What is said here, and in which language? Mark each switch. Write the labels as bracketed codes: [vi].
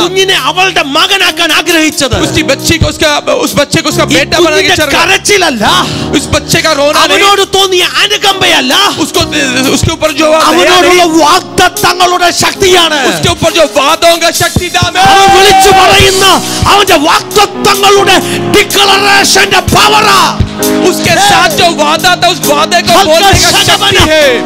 [ml] കുഞ്ഞിനെ അവളുടെ മകനാക്കാൻ ആഗ്രഹിച്ചത്. [hi] उसकी बच्ची को उस बच्चे को उसका बेटा बनाने की चल रहा. [ml] കരച്ചിലല്ല. [hi] उस बच्चे का रोना नहीं. [ml] അവനോട് തോന്നിയ അനുകമ്പയല്ല. [hi] उसके ऊपर जो [ml] അവനോടുള്ള വാഗ്ദത്തങ്ങളുടെ ശക്തിയാണ്. [hi] उसके ऊपर जो वादों का शक्ति था. [ml] അവൻ വിളിച്ചു പറയുന്ന അവന്റെ വാഗ്ദത്തങ്ങളുടെ ഡിക്ലറേഷന്റെ പവറാ. [hi] उसके साथ जो वादा था उस वादे को बोलने का शक्ति है.